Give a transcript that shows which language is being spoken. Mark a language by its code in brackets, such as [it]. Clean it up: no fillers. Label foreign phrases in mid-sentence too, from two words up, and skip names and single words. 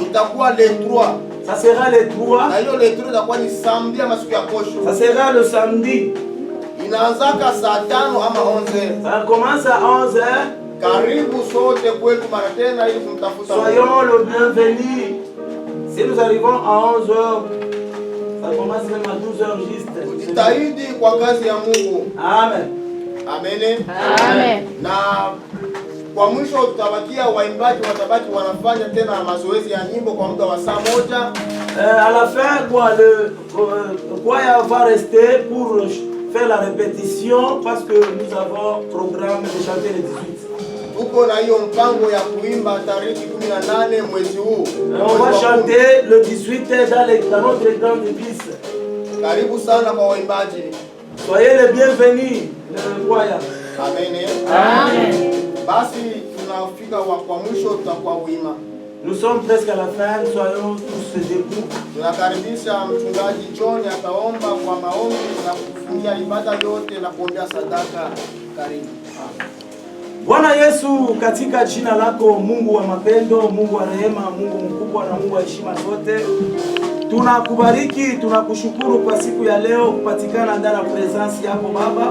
[fr] Ça sera les 3. Ça sera le samedi. Ça commence à 11h. Soyons le bienvenu. Si nous arrivons à 11h, ça commence même à 12h juste. Amen. Amen. Amen. [sw] Na kwa mwisho tutabakia waimbaji watabaki wanafanya tena mazoezi ya nyimbo kwa muda wa saa moja. [fr] À la fin, le choir va rester pour faire la répétition parce que nous avons programme de chanter le 18. [sw] Tuko na hiyo mpango ya kuimba tarehe 18 mwezi huu. [fr] On va chanter le 18 dans notre grande église. [sw] Karibu sana kwa waimbaji. [fr] Soyez les bienvenus, le choir. Amen. Amen. [sw] Basi tunafika kwa mwisho tutakuwa wima. [fr] Nous sommes presque à la fin, soyons tous debout. [sw] Tunakaribisha mchungaji John ataomba kwa maombi na kufungia ibada yote na kuombea sadaka. Karibu. Bwana Yesu, katika jina lako Mungu wa mapendo, Mungu wa rehema, Mungu mkubwa na Mungu wa heshima zote, tunakubariki, tunakushukuru kwa siku ya leo kupatikana ndani ya presence yako Baba.